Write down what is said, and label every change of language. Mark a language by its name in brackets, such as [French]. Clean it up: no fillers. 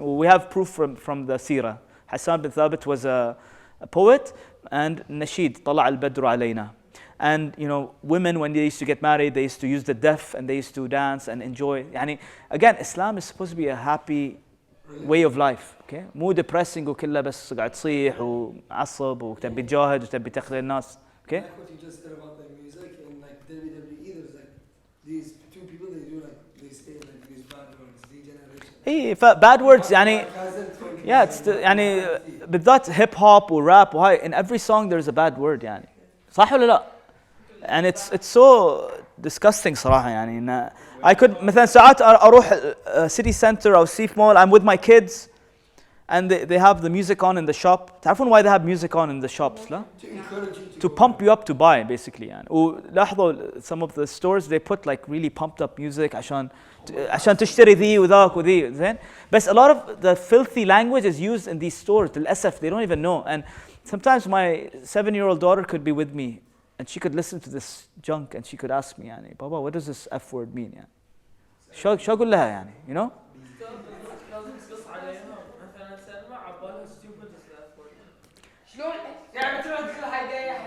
[English] We have proof from the Sirah. Hassan bin Thabit was a poet, and Nasheed, [Arabic] طلع البدر علينا. [English] And you know, women when they used to get married, they used to use the deaf and they used to dance and enjoy. [Arabic] يعني, [English] again, Islam is supposed to be a happy way of life. Okay, [Arabic] مو depressing وكله بس قاعد تصيح ومعصب وتبي تجاهد وتبي تخذل الناس. [English] Okay. Like what you just said about like music and like WWE, there's like these two people they do like they say like these bad words, degeneration. [Arabic] إيه [English] bad words يعني yeah it's [Arabic] يعني بالذات [English] hip hop [Arabic] وراب وهاي [English] in every song there's a bad word [Arabic] يعني صح ولا لا؟ [English] and it's so disgusting [Arabic] صراحة يعني إن [English] I could [Arabic] مثلا ساعات أروح [English] city center [Arabic] أو سيف [English] mall I'm with my kids and they have the music on in the shop. [Arabic] تعرفون [English] why they have music on in the shops لا؟ To pump you up to buy basically [Arabic] يعني ولاحظوا [English] some of the stores they put like really pumped up music [Arabic] عشان تشتري ذي وذاك وذي زين بس [English] a lot of the filthy language is used in these stores [Arabic] للأسف [English] they don't even know and sometimes my 7-year-old daughter could be with me and she could listen to this junk and she could ask me يعني Baba what does this F word mean [Arabic] يعني شو أقول لها يعني [English] you know [Arabic] لازم تقص عليها مثلا سلمى عبالها [English] stupid is that word. [Arabic] شلون؟ يعني تروح تقول حاجة